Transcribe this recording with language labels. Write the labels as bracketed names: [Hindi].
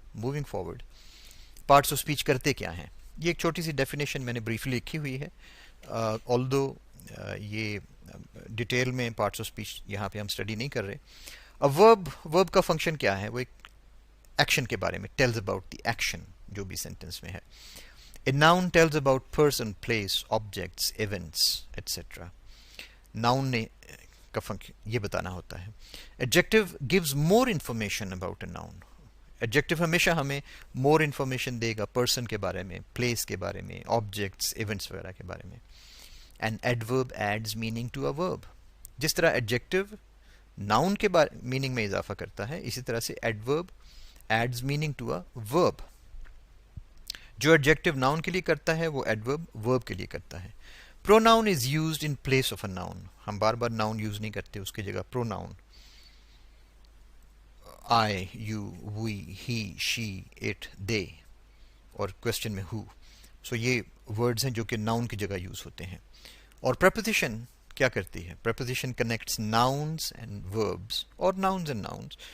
[Urdu] Moving forward, parts of speech کرتے کیا ہیں؟ یہ ایک چھوٹی سی ڈیفینیشن میں نے بریفلی لکھی ہوئی ہے. آلدو یہ ڈیٹیل میں پارٹس آف اسپیچ یہاں پہ ہم اسٹڈی نہیں کر رہے. ورب کا فنکشن کیا ہے؟ وہ ایک ایکشن کے بارے میں [English] tells about the action [Urdu] جو بھی سینٹنس میں ہے. [English] A noun tells about person, place, objects, events, etc. [Urdu] Noun نے کا فنکشن یہ بتانا ہوتا ہے. [English] Adjective gives more information about a noun. [Urdu] Adjective ہمیشہ ہمیں more information دے گا پرسن کے بارے میں، پلیس کے بارے میں، objects, events وغیرہ کے بارے میں. [English] And adverb adds meaning to a verb. [Urdu] جس طرح adjective noun کے میننگ میں اضافہ کرتا ہے اسی طرح سے [English] adverb adds meaning to a verb. [Urdu] جو ایڈجیکٹو ناؤن کے لیے کرتا ہے وہ ایڈورب ورب کے لیے کرتا ہے. [English] Pronoun is used in place of a noun. [Urdu] ہم بار بار ناؤن یوز نہیں کرتے، اس کی جگہ pronoun. [English] I, you, we, he, she, it, they [Urdu] اور کوشچن میں ہو. سو یہ ورڈز ہیں جو کہ ناؤن کی جگہ یوز ہوتے ہیں. اور پریپوزیشن کیا کرتی ہے؟ [English] Preposition connects nouns and verbs اور nouns and nouns.